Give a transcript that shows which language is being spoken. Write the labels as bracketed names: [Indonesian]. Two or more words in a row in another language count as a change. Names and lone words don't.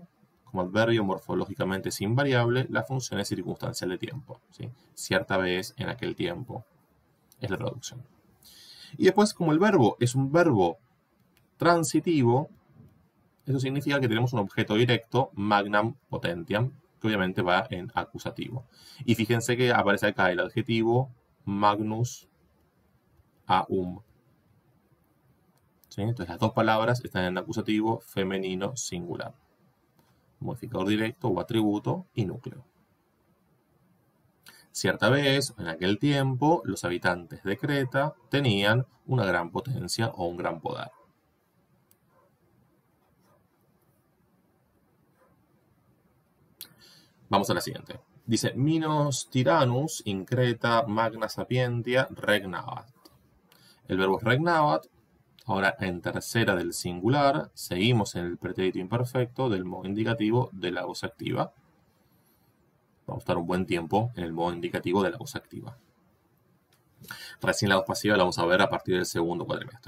[Spanish] Como adverbio morfológicamente es invariable, la función es circunstancial de tiempo, ¿sí? Cierta vez, en aquel tiempo, es la traducción. Y después, como el verbo es un verbo transitivo, eso significa que tenemos un objeto directo, [Latin] magnam potentiam, [Spanish] que obviamente va en acusativo. Y fíjense que aparece acá el adjetivo [Latin] magnus aum. [Spanish] ¿Sí? Entonces las dos palabras están en acusativo femenino singular. Modificador directo o atributo y núcleo. Cierta vez, en aquel tiempo, los habitantes de Creta tenían una gran potencia o un gran poder. Vamos a la siguiente. Dice: [Latin] Minos tyrannus in Creta magna sapientia regnabat. [Spanish] El verbo es regnabat. Ahora en tercera del singular, seguimos en el pretérito imperfecto del modo indicativo de la voz activa. Vamos a estar un buen tiempo en el modo indicativo de la voz activa. Recién la voz pasiva la vamos a ver a partir del segundo cuatrimestre.